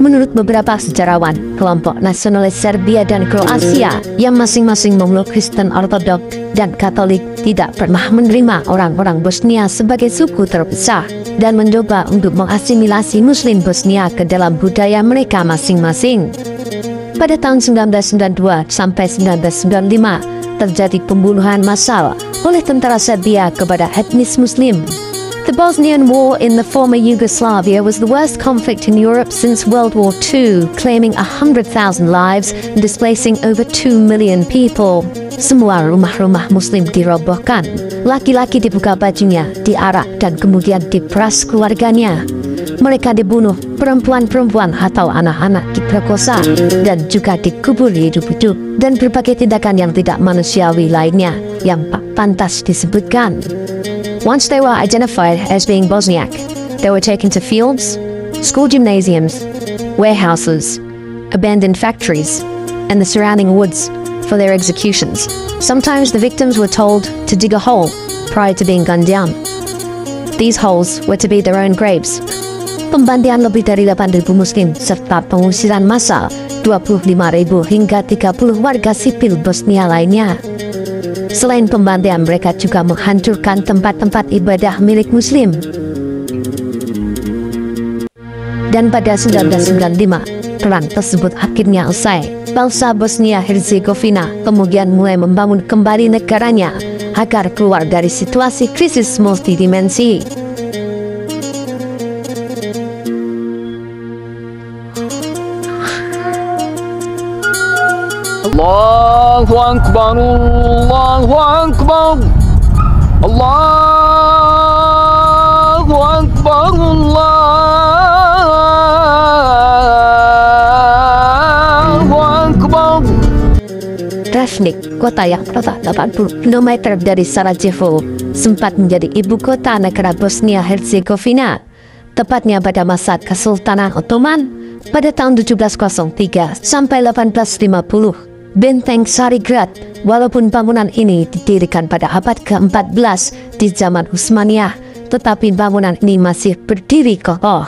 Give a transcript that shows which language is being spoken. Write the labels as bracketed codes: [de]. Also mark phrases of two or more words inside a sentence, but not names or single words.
[id] Menurut beberapa sejarawan, kelompok nasionalis Serbia dan Kroasia yang masing-masing memeluk Kristen Ortodoks dan Katolik tidak pernah menerima orang-orang Bosnia sebagai suku terpisah dan mencoba untuk mengasimilasi Muslim Bosnia ke dalam budaya mereka masing-masing. Pada tahun 1992 sampai 1995, terjadi pembunuhan massal oleh tentara Serbia kepada etnis Muslim. [en] The Bosnian War in the former Yugoslavia was the worst conflict in Europe since World War II, claiming 100,000 lives and displacing over 2 million people. [id] Semua rumah-rumah Muslim dirobohkan, laki-laki dibuka bajunya, diarak dan kemudian diperas keluarganya. Mereka dibunuh, perempuan-perempuan atau anak-anak diperkosa, dan juga dikubur hidup-hidup, dan berbagai tindakan yang tidak manusiawi lainnya yang tak pantas disebutkan. [en] Once they were identified as being Bosniak, they were taken to fields, school gymnasiums, warehouses, abandoned factories, and the surrounding woods for their executions. Sometimes the victims were told to dig a hole prior to being gunned down. These holes were to be their own graves. [id] Pembantian lebih dari 8.000 Muslim serta pengusiran massal 25.000 hingga 30 warga sipil Bosnia lainnya. Selain pembantian, mereka juga menghancurkan tempat-tempat ibadah milik Muslim. Dan pada 1995, perang tersebut akhirnya usai. Bangsa Bosnia-Herzegovina kemudian mulai membangun kembali negaranya agar keluar dari situasi krisis multidimensi. [ar] الله أكبر، الله أكبر، الله أكبر، الله أكبر. [id] Travnik, kota yang terletak 80 km dari Sarajevo, sempat menjadi ibu kota negara Bosnia-Herzegovina, tepatnya pada masa Kesultanan Ottoman pada tahun 1703 sampai 1850. Benteng Carigrad, walaupun bangunan ini didirikan pada abad ke-14 di zaman Utsmaniyah, tetapi bangunan ini masih berdiri kokoh.